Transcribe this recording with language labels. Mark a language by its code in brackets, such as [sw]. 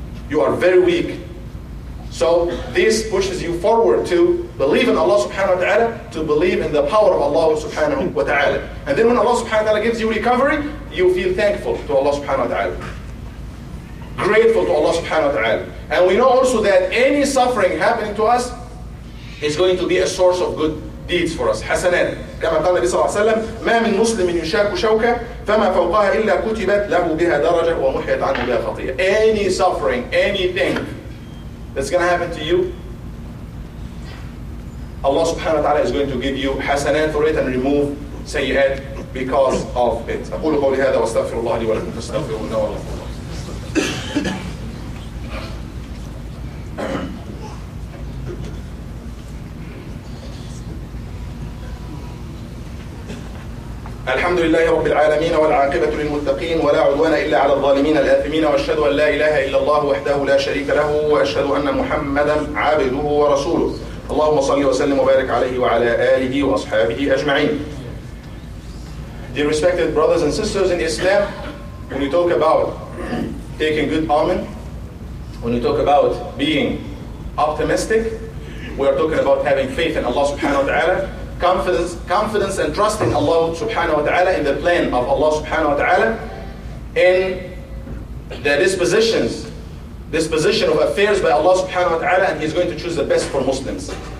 [en] You are very weak. So this pushes you forward to believe in Allah subhanahu wa ta'ala, to believe in the power of Allah subhanahu wa ta'ala. And then when Allah subhanahu wa ta'ala gives you recovery, you feel thankful to Allah subhanahu wa ta'ala. Grateful to Allah subhanahu wa ta'ala. And we know also that any suffering happening to us is going to be a source of good deeds for us. [ar] حسنات. كما قال النبي صلى الله عليه وسلم ما من مسلم يشاك شوكة فما فوقها إلا كتبت له بها درجة ومحيت عنه بها خطيئة. [en] Any suffering, anything that's going to happen to you, Allah subhanahu wa ta'ala is going to give you hasanat for it and remove sayyat because of it. [ar] أقول قولي هذا واستغفر الله لي ولكم فاستغفروه إنه هو الغفور الرحيم. الحمد لله رب العالمين والعاقبة للمتقين ولا عدوان إلا على الظالمين الآثمين وأشهد أن لا إله إلا الله وحده لا شريك له وأشهد أن محمدا عبده ورسوله اللهم صل وسلم وبارك عليه وعلى آله وأصحابه أجمعين. [en] Dear respected brothers and sisters in Islam, when we talk about taking good omen, when we talk about being optimistic, we are talking about having faith in Allah subhanahu wa ta'ala, confidence and trust in Allah subhanahu wa ta'ala, in the plan of Allah subhanahu wa ta'ala, in the disposition of affairs by Allah subhanahu wa ta'ala, and He's going to choose the best for Muslims.